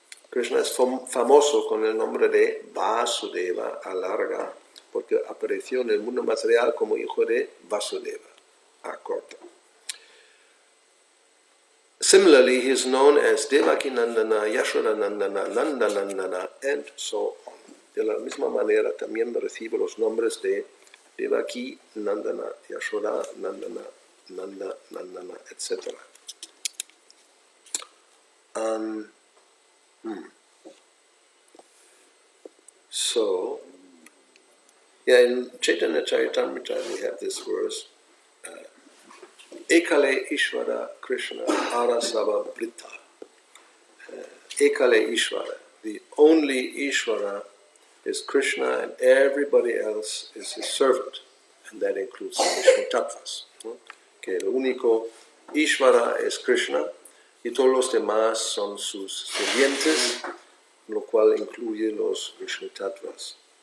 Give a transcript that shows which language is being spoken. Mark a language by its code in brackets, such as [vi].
[es] Krishna es famoso con el nombre de Vasudeva, alarga, porque apareció en el mundo material como hijo de Vasudeva, acorta. [en] Similarly, he is known as Devaki Nandana, Yashoda Nandana, Nanda Nandana, and so on. [es] De la misma manera también recibe los nombres de Devaki Nandana, Yashoda Nandana, Nanda Nandana, etc. [en] So, in Chaitanya Charitamrita we have this verse, Ekale Ishvara Krishna Arasava Brita. Ekale Ishvara, the only Ishvara is Krishna and everybody else is his servant. And that includes the Vishnu Tattvas. [es] Que el único Ishvara es Krishna y todos los demás son sus sirvientes, lo cual incluye los Vishnu Tattvas.